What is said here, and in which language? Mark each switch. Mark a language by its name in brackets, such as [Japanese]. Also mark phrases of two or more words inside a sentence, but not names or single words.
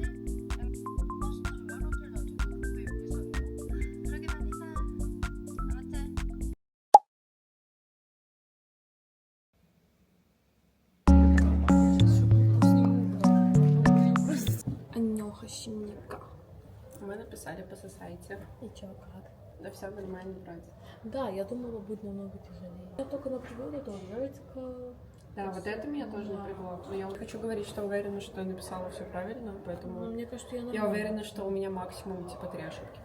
[Korean] 버스도 여러 개 놔두고 왜 여기서 그러게만 해서 아무튼 안녕하십니까. [Russian] Мы написали по сайте. И чё, как? Да все нормально вроде. Да, я думала, будет намного тяжелее. Я только напрягла, это vertical. Да, вот это меня тоже напрягло. Но я хочу говорить, что уверена, что я написала все правильно, поэтому Но мне кажется, я я нормально. уверена, что у меня максимум типа 3 ошибки.